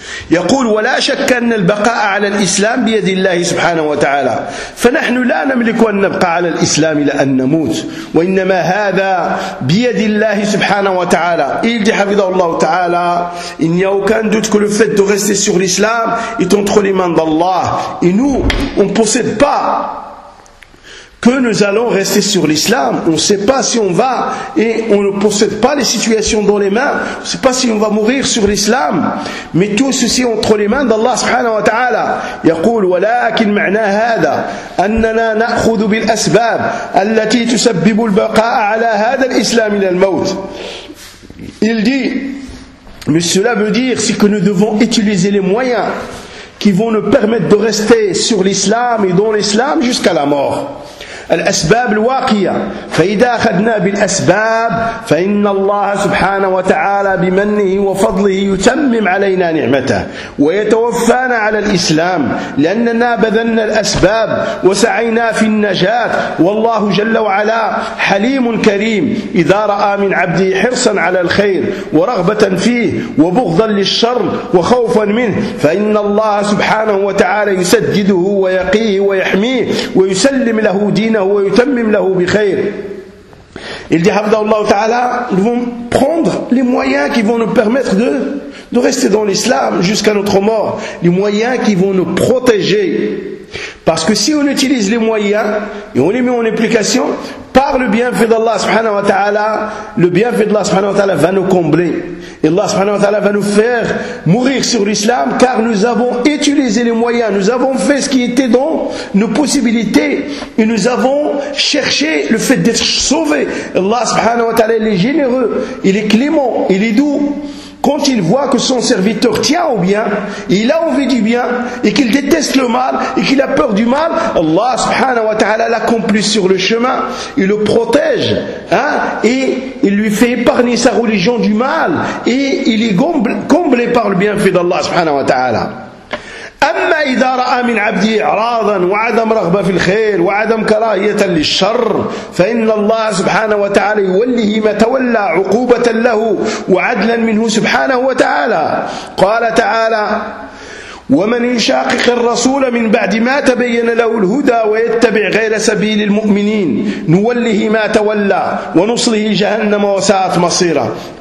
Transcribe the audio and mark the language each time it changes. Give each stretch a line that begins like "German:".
Arabic: يقول ولا شك أن البقاء على الإسلام بيد الله سبحانه وتعالى فنحن لا نملك أن نبقى على الإسلام لأن نموت وإنما هذا بيد الله سبحانه وتعالى.
French: Il dit
Arabic: حفظه الله تعالى
French: il n'y a aucun doute que le fait de rester sur l'islam est entre les mains d'Allah et nous on ne possède pas que nous allons rester sur l'islam. On ne sait pas si on va et on ne possède pas les situations dans les mains. On ne sait pas si on va mourir sur l'islam. Mais tout ceci entre les mains d'Allah subhanahu wa ta'ala.
Arabic: يقول ولكن معنى هذا أننا نأخذ بالأسباب التي تسبب البقاء على هذا الإسلام إلى الموت.
French: Il dit, mais cela veut dire c'est que nous devons utiliser les moyens qui vont nous permettre de rester sur l'islam et dans l'islam jusqu'à la mort.
Arabic: الأسباب الواقية فإذا أخذنا بالأسباب فإن الله سبحانه وتعالى بمنه وفضله يتمم علينا نعمته ويتوفانا على الإسلام لأننا بذلنا الأسباب وسعينا في النجاة والله جل وعلا حليم كريم إذا رأى من عبده حرصا على الخير ورغبة فيه وبغضا للشر وخوفا منه فإن الله سبحانه وتعالى يسدده ويقيه ويحميه ويسلم له دينه ويتمم له بخير.
French: Il dit
Arabic: حفظه الله تعالى
French: nous devons prendre les moyens qui vont nous permettre de rester dans l'islam jusqu'à notre mort, les moyens qui vont nous protéger. Parce que si on utilise les moyens et on les met en application par le bienfait d'Allah subhanahu wa ta'ala, le bienfait d'Allah subhanahu wa ta'ala va nous combler. Et Allah subhanahu wa ta'ala va nous faire mourir sur l'islam car nous avons utilisé les moyens, nous avons fait ce qui était dans nos possibilités et nous avons cherché le fait d'être sauvés. Allah subhanahu wa ta'ala est généreux, il est clément, il est doux. Quand il voit que son serviteur tient au bien, et il a envie du bien, et qu'il déteste le mal, et qu'il a peur du mal, Allah subhanahu wa ta'ala l'accomplit sur le chemin, il le protège, hein, et il lui fait épargner sa religion du mal, et il est comblé par le bienfait d'Allah subhanahu wa ta'ala.
Arabic: أما إذا رأى من عبده إعراضا وعدم رغبة في الخير وعدم كراهية للشر فإن الله سبحانه وتعالى يوليه ما تولى عقوبة له وعدلا منه سبحانه وتعالى. قال تعالى ومن يشاقق الرسول من بعد ما تبين له الهدى ويتبع غير سبيل المؤمنين نوله ما تولى ونصله جهنم وساءت مصيرا.